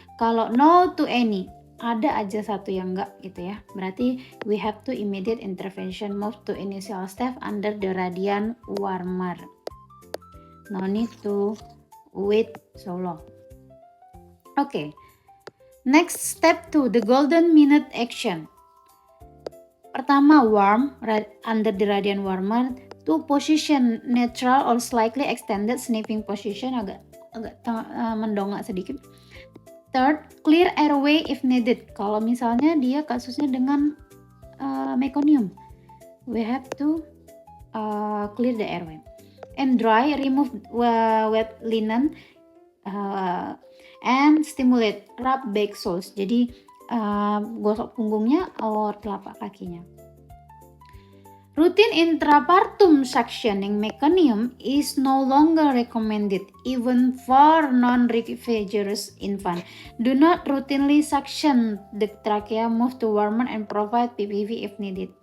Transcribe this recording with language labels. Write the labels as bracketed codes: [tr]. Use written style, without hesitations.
[id] Kalau [en] no to any, [id] ada aja satu yang enggak gitu ya. Berarti [en] we have to immediate intervention, move to initial step under the radiant warmer. No need to wait so long. Okay. Next step 2, the golden minute action. [id] Pertama, [en] warm under the radiant warmer. To position neutral or slightly extended sniffing position, [id] agak mendongak sedikit. [en] Third, clear airway if needed. [id] Kalau misalnya dia kasusnya dengan [en] meconium, we have to clear the airway. And dry, remove wet linen and stimulate, rub back soles. [id] Jadi gosok punggungnya [en] or [id] telapak kakinya. [en] Routine intrapartum suctioning meconium is no longer recommended even for non-revigerous infant. Do not routinely suction the trachea, move to warmer and provide PPV if needed.